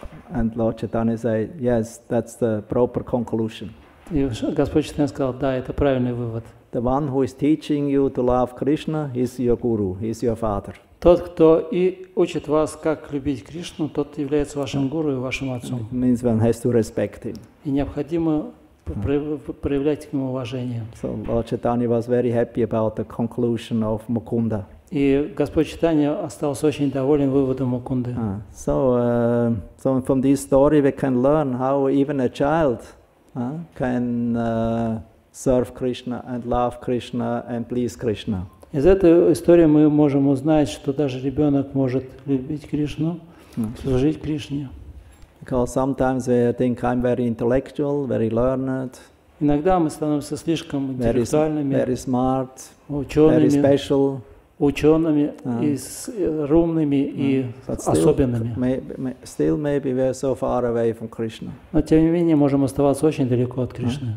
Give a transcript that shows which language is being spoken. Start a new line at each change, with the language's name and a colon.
English: And Lord Chaitanya said, yes, that's the proper conclusion.
Russian: И Господь Чайтанья сказал, да, это правильный вывод.
English: The one who is teaching you to love Krishna is your guru, is your father.
Russian: Тот, кто и учит вас, как любить Кришну, тот является вашим гуру и вашим отцом.
English: It means one has to respect him.
Russian: И необходимо проявлять к нему уважение.
English: So Lord Chaitanya was very happy about the conclusion of Mukunda.
Russian: И Господь Чайтанья остался очень доволен выводом Мукунды.
English: So from this story we can learn how even a child can serve Krishna and love Krishna and please Krishna.
Russian: Из этой истории мы можем узнать, что даже ребенок может любить Кришну, служить Кришне.
English: Because sometimes we think I'm very intellectual, very learned.
Russian: Иногда мы становимся слишком интеллектуальными,
English: very smart,
Russian: учеными,
English: very special.
Russian: Учеными, и умными и особенными.
English: Still maybe we are so far away from Krishna.
Russian: Но тем не менее можем оставаться очень далеко от Кришны.